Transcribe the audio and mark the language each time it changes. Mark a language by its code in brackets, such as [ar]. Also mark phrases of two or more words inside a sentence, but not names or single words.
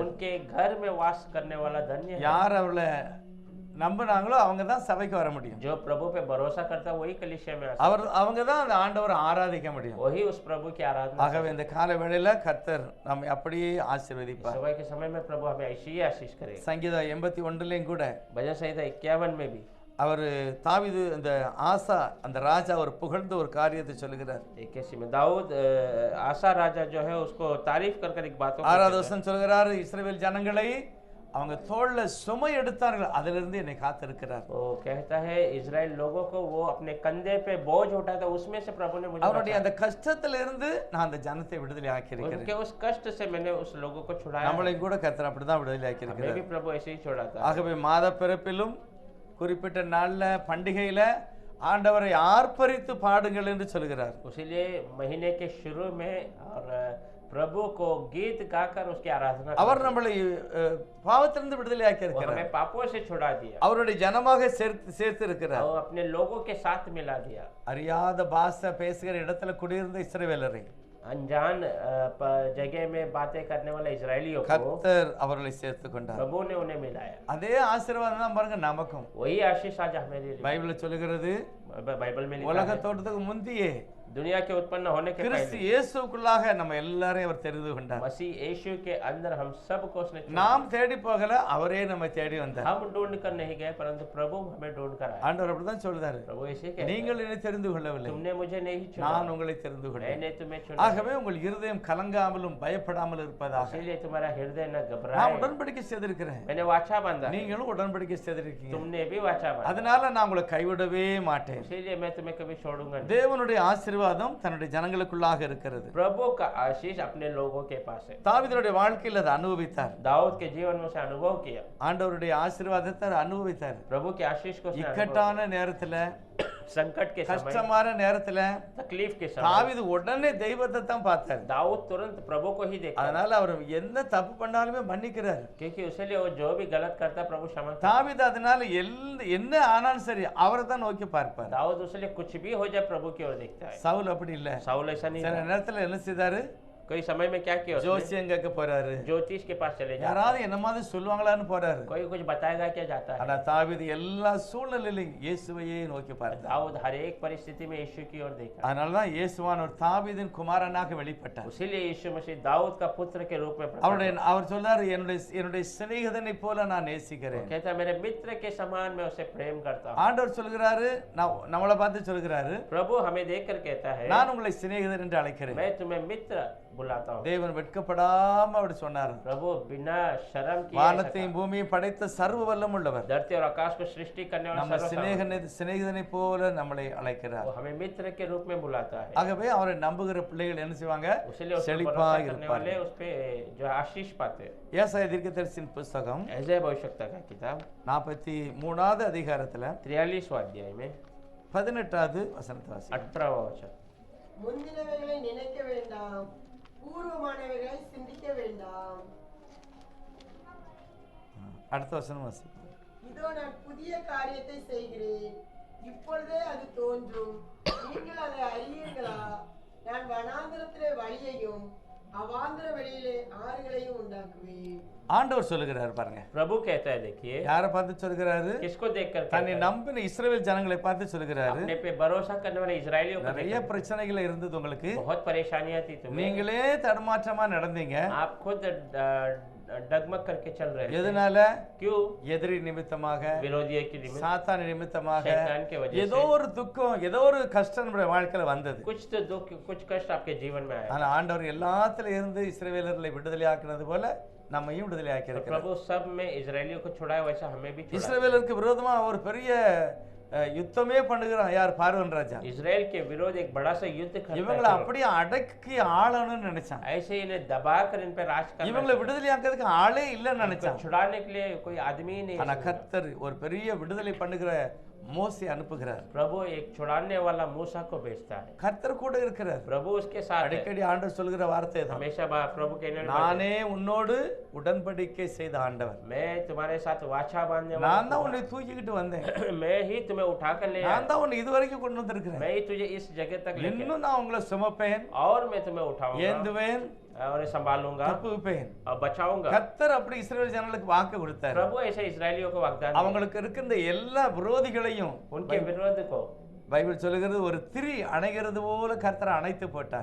[hi] उनके घर में वास करने वाला धन्य है। [ta] யார் அவர்களை நம்பினாங்களோ அவங்க தான் சபைக்கு வர முடியும். [hi] जो प्रभु पे भरोसा करता है वही कलीसिया में आ सकता [ta] அவங்க தான் அந்த ஆண்டவரை ஆராதிக்க முடியும். [hi] है। वही उस प्रभु की आराधना। [ta] ஆகவே இந்த கால வேளையில கர்த்தர் நம்மை அப்படியே [hi] इस [ta] ஆசீர்வதிப்பார். [hi] समय के समय में प्रभु हमें ऐसी ही आशीष करेगा। [ta] சங்கீதம் 81 கூட [hi] भजन संहिता 51 में भी [ta] அவர் தாவீது அந்த ஆசா அந்த ராஜா ஒரு புகழ்ந்து ஒரு காரியத்தை சொல்லுகிறார். [hi] 81 में दाऊद आसा राजा जो है उसको तारीफ कर एक बातों को [ta] 6வது [hi] कहता है। [ta] வசனம் சொல்கிறார், இஸ்ரவேல் ஜனங்களை அவங்க தோள்ல சுமை எடுத்தார்கள், அதிலிருந்து என்னை காத்திருக்கிறார். [hi] वो कहता है इजराइल लोगों को वो अपने कंधे पे बोझ उठाया था, उसमें से प्रभु ने मुझे [ta] அவருடைய அந்த கஷ்டத்திலிருந்து நான் அந்த ஜனத்தை விடுதலை ஆக்கி [hi] बचाया। [ta] இருக்கிறேன். [hi] उनके उस कष्ट से मैंने उस लोगों को छुड़ाया। [ta] நம்மளையும் கூட கர்த்தர் அப்படிதான் விடுதலை ஆக்கி [hi] हमें [ta] இருக்கிறார். [hi] भी प्रभु ऐसे ही छोड़ा था। [ta] ஆகவே மாத பிறப்பிலும் குறிப்பிட்ட நாள்ல பண்டிகையில ஆண்டவரை ஆர்ப்பரித்து பாடுங்கள் என்று சொல்கிறார். [hi] इसीलिए महीने के शुरू में और प्रभु को गीत गाकर उसकी आराधना [ta] அவர் [hi] करें। [ta] நம்மளை பாவத்திலிருந்து விடுதலை ஆக்கி [hi] वो [ta] இருக்கிறார். [hi] हमें पापों से छुड़ा दिया, [ta] அவருடைய ஜனமாக சேர்த்து இருக்கிறார். [hi] वो अपने लोगों के साथ मिला दिया। [ta] அறியாத பாஷை பேசுகிற இடத்துல குடியிருந்த இஸ்ரவேலரை [hi] अनजान जगह में बातें करने वाले इजरायलियों को [ta] கர்த்தர் அவர்களை சேர்த்து கொண்டார். [hi] प्रभु ने उन्हें मिलाया। [ta] அதே ஆசீர்வாதம் தான் பாருங்க நமக்கும். [hi] वही आशीष आज हमें [ta] பைபிள்ல சொல்லுகிறது, [hi] बाइबल में लिखा [ta] உலக [hi] है, [ta] தோற்றத்துக்கு முந்தியே [hi] दुनिया के उत्पन्न होने के [ta] கிறிஸ்து [hi] पहले [ta] இயேசுக்குள்ளாக நம்ம எல்லாரையும் அவர் தெரிந்து கொண்டார். [hi] मसीह यीशु के अंदर हम सबको उसने चुना। [ta] நாம் தேடி போகல, அவரே நம்மை தேடி வந்தார். [hi] हम ढूंढ कर नहीं गए, परंतु प्रभु हमें ढूंढ कर आया। [ta] ஆண்டவர் அப்படிதான் சொல்றாரு, [hi] प्रभु ऐसे कहता है, [ta] நீங்கள் என்னை தெரிந்து கொள்ளவில்லை, [hi] तुमने मुझे नहीं चुना, [ta] நான் உங்களை தெரிந்து கொண்டேன். [hi] मैंने तुम्हें चुना। [ta] ஆகவே உங்கள் இருதயம் கலங்காமலும் பயப்படாமல் இருப்பதாக [hi] इसीलिए तुम्हारा हृदय न [ta] நான் [hi] घबराए। [ta] உடன்படிக்கை செய்திருக்கிறேன், [hi] मैंने वाचा बांधा है, [ta] நீங்களும் உடன்படிக்கை செய்திருக்கீங்க. [hi] तुमने भी वाचा बांधा, [ta] அதனால நான் உங்களை கைவிடவே மாட்டேன். [hi] इसीलिए मैं तुम्हें कभी छोड़ूंगा नहीं। [ta] தேவனுடைய ஆசீர்வாதம் தன்னுடைய ஜனங்களுக்குள்ளாக இருக்கிறது. [hi] प्रभु का आशीष अपने लोगों के पास है। [ta] தாவீதுடைய வாழ்க்கையில் அதை அனுபவித்தார். [hi] दाऊद के जीवन में उसे अनुभव किया, [ta] ஆண்டவருடைய ஆசீர்வாதத்தை அவர் அனுபவித்தார். [hi] प्रभु के आशीष को उसने अनुभव [ta] இக்கட்டான நேரத்துல, [hi] किया। संकट के समय, [ta] கஷ்டமான நேரத்துல [hi] तकलीफ के समय [ta] தாவீது உடனே தெய்வத்தை தான் பார்த்தார். [hi] दाऊद तुरंत प्रभु को ही देखा, [ta] அதனால அவர் என்ன தப்பு பண்ணாலுமே மன்னிக்கிறார். [hi] क्योंकि उसके वो जो भी गलत करता प्रभु क्षमा करता। [ta] தாவீது அதனால என்ன ஆனாலும் சரி அவரை தான் நோக்கி பார்ப்பார். [hi] दाऊद उसके कुछ भी हो जाए प्रभु की ओर देखता है। [ta] சவுல் அப்படி இல்ல. [hi] साउल ऐसा नहीं [ta] சில [hi] था। [ta] நேரத்துல என்ன செய்தாரு, [hi] कोई समय में क्या किया उसने? [ta] ஜோசியம் கேட்க போறாரு, [hi] ज्योतिष के पास चले जाते, [ta] யாராவது என்ன மாதிரி சொல்லுவாங்களான்னு போறாரு. [hi] कोई कुछ बताएगा क्या जाता है। [ta] ஆனா தாவீது எல்லா சூழ்நிலையிலும் இயேசுவையே நோக்கி பார்த்தார். [hi] दाऊद हर एक परिस्थिति में यीशु की ओर देखा, [ta] அதனாலதான் இயேசுவானவர் தாவீதின் குமாரனாக வெளிப்பட்டார். [hi] इसीलिए यीशु मसीह दाऊद का पुत्र के रूप में प्रकट [ta] அவருடைய [hi] हुआ। [ta] அவர் சொல்றாரு, என்னுடைய சிநேகிதனை போல நான் நேசிக்கிறேன். [hi] कहता है मेरे मित्र के समान मैं उसे प्रेम करता हूँ। [ta] ஆண்டவர் சொல்கிறாரு, நம்மளை பார்த்து சொல்கிறாரு, [hi] प्रभु हमें देखकर कहता है [ta] நான் உங்களை சிநேகிதர் என்று அழைக்கிறேன். [hi] मैं तुम्हें मित्र बुलाता हूँ। [ta] தேவன் வெட்கப்படாம அப்படி சொன்னார். [hi] प्रभु बिना शर्म किए ऐसा [ta] வானத்தையும் பூமியும் படைத்த சர்வ வல்லம் உள்ளவர் [hi] कहा। धरती और आकाश को सृष्टि करने वाला [ta] நம்ம [hi] सर्वशक्तिमान, [ta] சிநேகிதனை போல நம்மளை அழைக்கிறார். [hi] वो हमें मित्र के रूप में बुलाता है। [ta] ஆகவே அவரை நம்புகிற பிள்ளைகள் என்ன செய்வாங்க, [hi] इसलिए उस पर [ta] செழிப்பா [hi] भरोसा करने [ta] இருப்பார்கள். [hi] वाले उस पे जो आशीष पाते हैं। [ta] ஏசாயா தீர்க்கதரிசியின் புஸ்தகம் [hi] ऐसे भविष्यवक्ता का किताब [ta] 43வது அதிகாரத்துல [hi] 43वां अध्याय में [ta] 18வது வசனத்தை வாசி. [hi] 18वां वचन, [ta] முந்தினவைகளை நினைக்க வேண்டாம், பூர்வமானவைகளை சிந்திக்க வேண்டாம். அடுத்த வசனம் வாசி. இதோ நான் புதிய காரியத்தை செய்கிறேன், இப்பொழுதே அது தோன்றும், நீங்கள் அதை அறியீர்களா? நான் வனாந்திரத்திலே வழியையும் அவாந்திர வெளியிலே ஆறுகளையும் உண்டாக்குவேன். ஆண்டவர் சொல்லுகிறார் பாருங்க. [hi] प्रभु कहता है, देखिए [ta] யாரை பார்த்து சொல்கிறாரு, [hi] किसको देखकर कहता [ta] தன்னை [hi] है? [ta] நம்பின இஸ்ரவேல் ஜனங்களை பார்த்து சொல்கிறாரு. [hi] अपने पे भरोसा करने वाले इजरायलियों को [ta] நிறைய [hi] देखकर [ta] பிரச்சனைகள் இருந்தது உங்களுக்கு, [hi] बहुत परेशानियां थी तुम्हें, [ta] நீங்களே தடுமாற்றமா நடந்தீங்க. [hi] आप खुद डगमग करके चल रहे थे। [ta] எதனால? [hi] क्यों? [ta] எதிரி நிமித்தமாக, [hi] विरोधियों की निमित्त, [ta] சாத்தான் நிமித்தமாக, [hi] शैतान के वजह [ta] ஏதோ [hi] से [ta] ஒரு துக்கம், ஏதோ ஒரு கஷ்டம் நம்முடைய வாழ்க்கையில வந்தது. [hi] कुछ तो दुख, कुछ कष्ट आपके जीवन में आया। [ta] ஆனா ஆண்டவர் எல்லாத்துல இருந்து இஸ்ரவேலர்களை விடுதலை ஆக்கினது போல நம்மையும் விடுதலை ஆக்கி [hi] तो [ta] இருக்கிறார். [hi] प्रभु सब में इजरायलियों को छुड़ाया, वैसा हमें भी छुड़ाया। [ta] இஸ்ரவேலருக்கு விரோதமா ஒரு பெரிய யுத்தமே பண்ணுகிறான் யார்? பார்வோன் ராஜா. [hi] इजराइल के विरोध एक बड़ा सा युद्ध करता है [ta] இவங்களை [hi] फिरौन। [ta] அப்படியே அடக்கி ஆளணும்னு நினைச்சான். [hi] ऐसे ही इन्हें दबाकर इन पे राज करना [ta] இவங்களை விடுதலையாக்கிறதுக்கு ஆளே இல்லைன்னு [hi] इनको [ta] நினைச்சான். [hi] छुड़ाने के लिए कोई आदमी ही नहीं [ta] ஆனா [hi] है। [ta] கர்த்தர் ஒரு பெரிய விடுதலை பண்ணுகிற மோசே அனுப்புகிறார். [hi] प्रभु एक छुड़ाने वाला मूसा को भेजता है। [ta] கர்த்தர் கூட இருக்கிறார். [hi] प्रभु उसके साथ है। [ta] அடிக்கடி ஆண்டவர் சொல்கிற வார்த்தை தான், [hi] हमेशा प्रभु कहने वाले [ta] நானே உன்னோடு உடன்படிக்கை செய்த ஆண்டவர், [hi] मैं तुम्हारे साथ वाचा बांधने वाला [ta] நான் தான் உன்னை தூக்கிக்கிட்டு வந்தேன், [hi] मैं ही तुम्हें उठा कर ले आया। [ta] நான் தான் உன்னை இதுவரைக்கும் கொண்டு வந்திருக்கிறேன், [hi] मैं ही तुझे इस जगह तक लेके [ta] இன்னும் நான் உங்களை சுமப்பேன், [hi] और मैं तुम्हें उठाऊंगा [ta] ஏந்துவேன், [hi] और संभालूंगा [ta] தப்புவிப்பேன். [hi] और बचाऊंगा। [ta] கர்த்தர் அப்படி இஸ்ரவேல் ஜனங்களுக்கு வாக்கு கொடுத்தார். [hi] प्रभु ऐसे इजरायलियों को वाग्दान दिया। [ta] அவங்களுக்கு இருக்கின்ற எல்லா விரோதிகளையும் [hi] उनके विरोध को [ta] பைபிள் சொல்லுகிறது ஒரு திரி அணைகிறது போல கர்த்தர் அணைத்து போட்டார்.